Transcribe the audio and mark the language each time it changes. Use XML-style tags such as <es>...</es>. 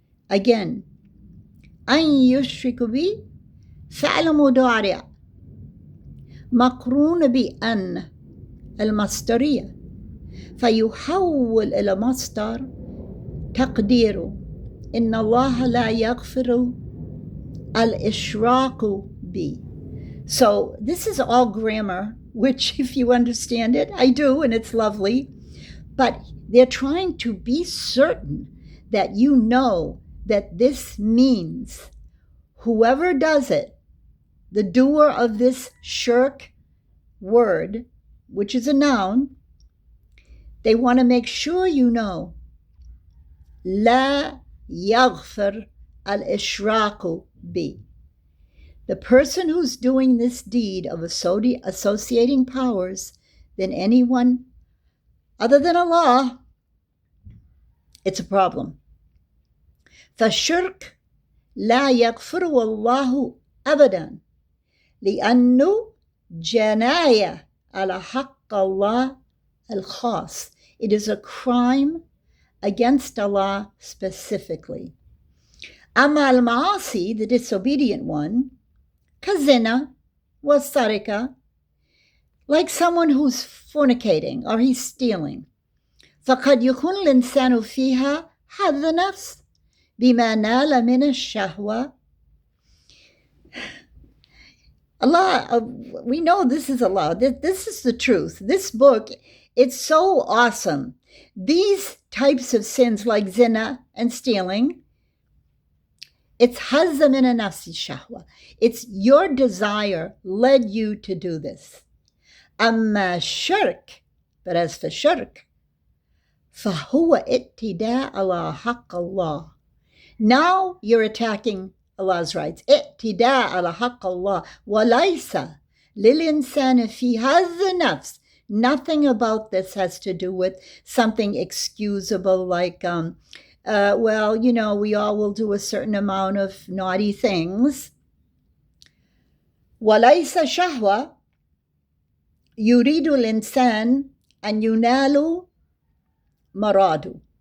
<ar>Again, an yushriku bi فعل مضارع مقرون بأن المصدرية فيحول إلى مصدر تقديره إن الله لا يغفر الإشراك به.</ar> <en>So this is all grammar, which if you understand it, I do, and it's lovely, but they're trying to be certain that you know that this means whoever does it, the doer of this shirk word, which is a noun, they want to make sure you know,</en> <ar>La yaghfir al-ishraku bi.</ar> <en>The person who's doing this deed of associating powers than anyone other than Allah, it's a problem.</en> <ar>فالشرك لا يغفره الله أبدا لأنه جناية على حق الله الخاص.</ar> <en>It is a crime against Allah specifically.</en> <ar>أما المعاصي,</ar> <en>the disobedient one,</en> <ar>كالزنا والسرقة,</ar> <en>like someone who's fornicating or he's stealing,</en> <ar>فقد يكون الإنسان فيها حظ نفس بما نال من الشهوة.</ar> <en>Allah, we know this is Allah. This is the truth. This book, it's so awesome. These types of sins like zina and stealing, it's</en> <ar>hazza min nafsi shahwa.</ar> <en>It's your desire led you to do this.</en> <ar>Amma shirk,</ar> <en>but as for shirk,</en> <ar>فهو اتداء على حق الله.</ar> <en>Now you're attacking Allah's rights.</en> <ar>اعتداء على حق الله وليس للإنسان في هذا النفس.</ar> <en>Nothing about this has to do with something excusable like, well, you know, we all will do a certain amount of naughty things.</en> <ar>وليس شهوة يريد الإنسان أن ينال مراده.</ar>